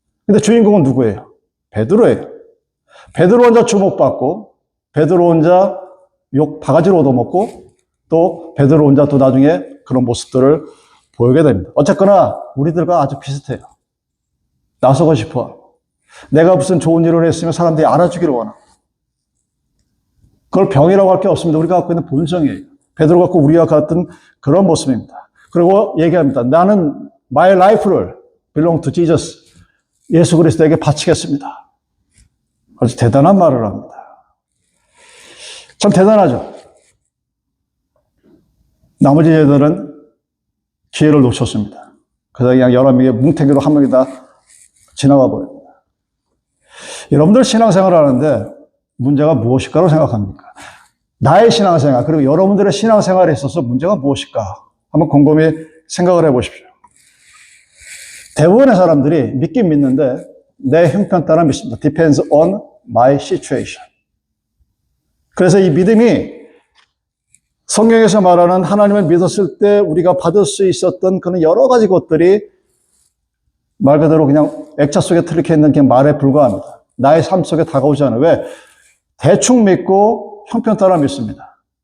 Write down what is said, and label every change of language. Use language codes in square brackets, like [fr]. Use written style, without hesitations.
[ko] 근데 주인공은 누구예요? 베드로예요. 베드로 혼자 주목받고 베드로 혼자 욕 바가지로 얻어먹고 또 베드로 혼자 또 나중에 그런 모습들을 보이게 됩니다. 어쨌거나 우리들과 아주 비슷해요. 나서고 싶어. 내가 무슨 좋은 일을 했으면 사람들이 알아주기를 원하고. 그걸 병이라고 할 게 없습니다. 우리가 갖고 있는 본성이에요. 베드로가 갖고 우리가 같은 그런 모습입니다. 그리고 얘기합니다. [en] 나는 my life를 belong to Jesus. [ko] 예수 그리스도에게 바치겠습니다. 아주 대단한 말을 합니다. 참 대단하죠. 나머지 제자들은 기회를 놓쳤습니다. 그래서 그냥 11명의 뭉탱이로 한 명이 다 지나가 버립니다. 여러분들 신앙생활을 하는데 문제가 무엇일까로 생각합니까? 나의 신앙생활, 그리고 여러분들의 신앙생활에 있어서 문제가 무엇일까? 한번 곰곰이 생각을 해보십시오. 대부분의 사람들이 믿긴 믿는데 내 형편 따라 믿습니다. [en] Depends on my situation. [ko] 그래서 이 믿음이 성경에서 말하는 하나님을 믿었을 때 우리가 받을 수 있었던 그런 여러 가지 것들이 말 그대로 그냥 액자 속에 틀리게 있는 그냥 말에 불과합니다. 나의 삶 속에 다가오지 않아요. 왜? 대충 믿고 형편 따라 믿습니다.